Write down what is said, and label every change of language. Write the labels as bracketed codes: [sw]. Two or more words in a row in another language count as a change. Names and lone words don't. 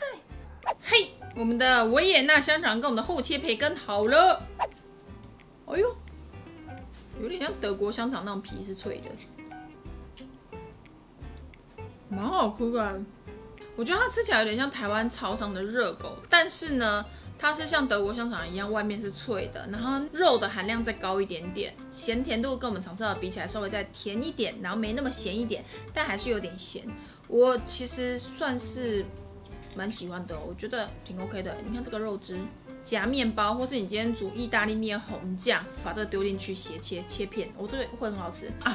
[zh] 嘿，我們的維也納香腸跟我們的厚切培根好了。哎呦，有點像德國香腸那種皮是脆的，蠻好吃的。我覺得它吃起來有點像台灣超商的熱狗，但是呢，它是像德國香腸一樣，外面是脆的，然後肉的含量再高一點點，鹹甜度跟我們常吃到的比起來稍微再甜一點，然後沒那麼鹹一點，但還是有點鹹。我其實算是蠻喜歡的哦，我覺得挺 OK 的。你看這個肉汁，夾麵包，或是你今天煮意大利麵紅醬，把這個丟進去斜切片，這個會很好吃啊。